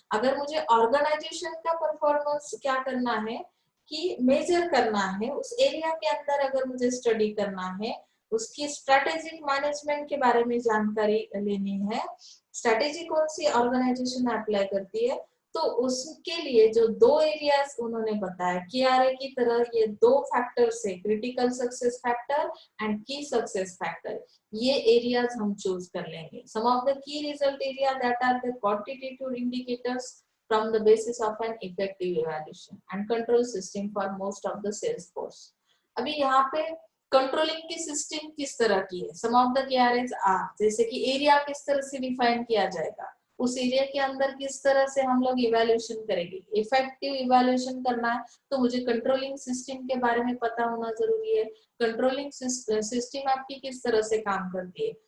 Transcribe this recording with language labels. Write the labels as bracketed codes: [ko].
[hi] अगर मुझे ऑर्गेनाइजेशन का परफॉर्मेंस क्या करना है कि मेजर करना है, उस एरिया के अंदर अगर मुझे स्टडी करना है, उसकी स्ट्रेटेजिक मैनेजमेंट के बारे में जानकारी लेनी है, स्ट्रेटेजी कौन सी ऑर्गेनाइजेशन अप्लाई करती है, तो उसके लिए जो दो एरियाज उन्होंने बताया KRA की तरह, ये दो फैक्टर्स है, क्रिटिकल सक्सेस फैक्टर एंड की सक्सेस फैक्टर, ये एरियाज हम चूज कर लेंगे। [en] Some of the key result area that are the quantitative indicators from the basis of an effective evaluation and control system for most of the sales force। [hi] अभी यहाँ पे controlling की system किस तरह की है, [en] some of the KRAs are, [hi] जैसे कि एरिया किस तरह से डिफाइन किया जाएगा, उस एरिया के अंदर किस तरह से हम लोग इवैल्यूएशन करेंगे। इफेक्टिव इवैल्यूएशन करना है तो मुझे कंट्रोलिंग सिस्टम के बारे में पता होना जरूरी है, कंट्रोलिंग सिस्टम आपकी किस तरह से काम करती है।